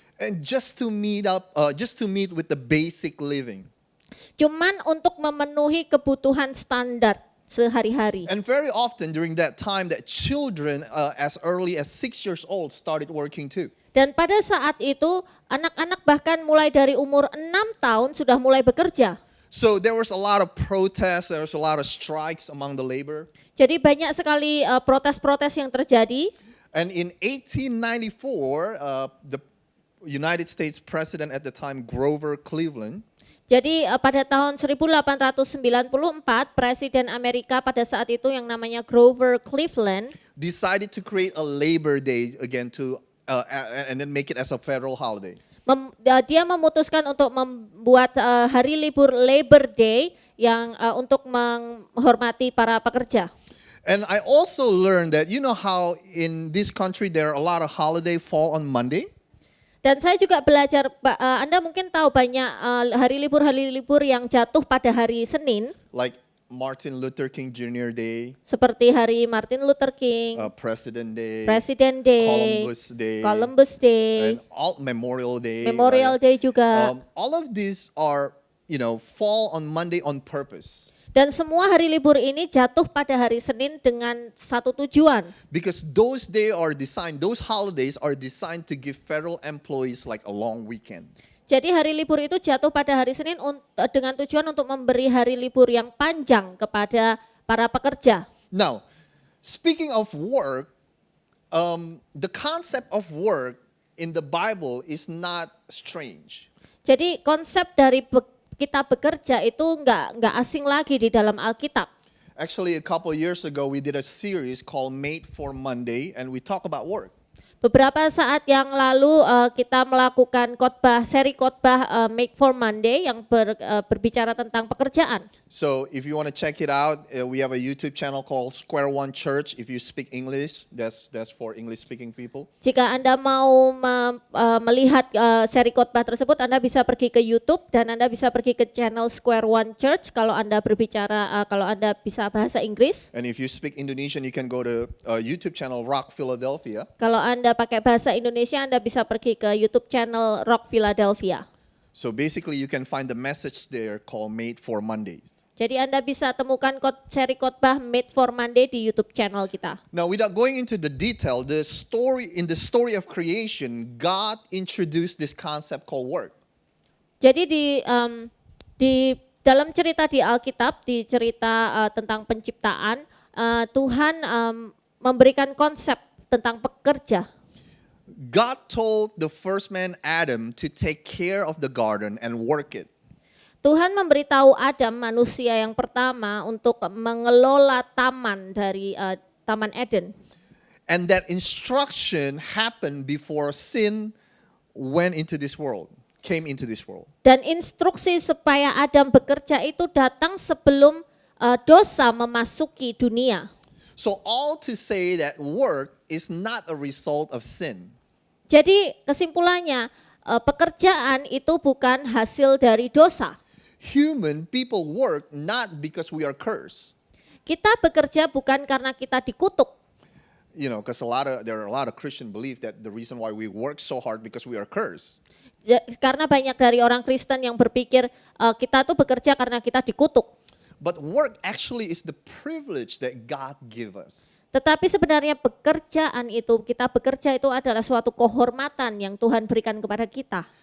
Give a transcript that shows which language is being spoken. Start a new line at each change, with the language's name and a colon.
English: And just to meet with the basic living.
Indonesian: Cuman untuk memenuhi kebutuhan standar sehari-hari.
English: And very often during that time, that children as early as 6 years old started working too.
Indonesian: Dan pada saat itu anak-anak bahkan mulai dari umur 6 tahun sudah mulai bekerja.
English: So there was a lot of protests, there was a lot of strikes among the labor.
Indonesian: Jadi banyak sekali protes-protes yang terjadi.
English: And in 1894, the United States president at the time, Grover Cleveland,
Indonesian: Jadi pada tahun 1894 Presiden Amerika pada saat itu yang namanya Grover Cleveland
English: decided to create a Labor Day again and then make it as a federal holiday.
Indonesian: Dia memutuskan untuk membuat hari libur Labor Day yang untuk menghormati para pekerja.
English: And I also learned that you know how in this country there are a lot of holiday fall on Monday?
Indonesian: Dan saya juga belajar, Anda mungkin tahu banyak hari libur yang jatuh pada hari Senin.
English: Like Martin Luther King Jr. Day,
Indonesian: Seperti hari Martin Luther King,
English: President Day,
Indonesian: Presiden Day,
English: Columbus Day, Day, and all Memorial Day.
Indonesian: Memorial
English: right?
Indonesian: Day juga.
English: All of these are, fall on Monday on purpose.
Indonesian: Dan semua hari libur ini jatuh pada hari Senin dengan satu tujuan.
English: Because those holidays are designed to give federal employees like a long weekend.
Indonesian: Jadi hari libur itu jatuh pada hari Senin dengan tujuan untuk memberi hari libur yang panjang kepada para pekerja.
English: Now, speaking of work, the concept of work in the Bible is not strange.
Indonesian: Jadi konsep dari kita bekerja itu nggak asing lagi di dalam Alkitab.
English: Actually, a couple years ago, we did a series called Made for Monday, and we talk about work.
Indonesian: Beberapa saat yang lalu kita melakukan seri khotbah Make for Monday yang berbicara tentang pekerjaan.
English: So if you want to check it out, we have a YouTube channel called Square One Church. If you speak English, that's for English-speaking people.
Indonesian: Jika Anda mau melihat seri khotbah tersebut, Anda bisa pergi ke YouTube dan Anda bisa pergi ke channel Square One Church kalau Anda berbicara, kalau Anda bisa bahasa Inggris.
English: And if you speak Indonesian, you can go to YouTube channel Rock Philadelphia.
Indonesian: Kalau Anda pakai bahasa Indonesia, Anda bisa pergi ke YouTube channel Rock Philadelphia.
English: So basically, you can find the message there called Made for Mondays.
Indonesian: Jadi Anda bisa temukan seri khotbah Made for Monday di YouTube channel kita.
English: Now, without going into the detail, in the story of creation, God introduced this concept called work.
Indonesian: Jadi di dalam cerita di Alkitab, di cerita tentang penciptaan, Tuhan memberikan konsep tentang pekerja.
English: God told the first man Adam to take care of the garden and work it.
Indonesian: Tuhan memberitahu Adam, manusia yang pertama, untuk mengelola taman dari Taman Eden.
English: And that instruction happened before sin came into this world.
Indonesian: Dan instruksi supaya Adam bekerja itu datang sebelum dosa memasuki dunia.
English: So all to say that work is not a result of sin.
Indonesian: Jadi kesimpulannya, pekerjaan itu bukan hasil dari dosa.
English: People work not because we are cursed.
Indonesian: Kita bekerja bukan karena kita dikutuk.
English: You know, because there are a lot of Christian belief that the reason why we work so hard because we are cursed.
Indonesian: Karena banyak dari orang Kristen yang berpikir kita tuh bekerja karena kita dikutuk.
English: But work actually is the privilege that God give us.
Indonesian: Tetapi sebenarnya kita bekerja itu adalah suatu kehormatan yang Tuhan berikan kepada kita.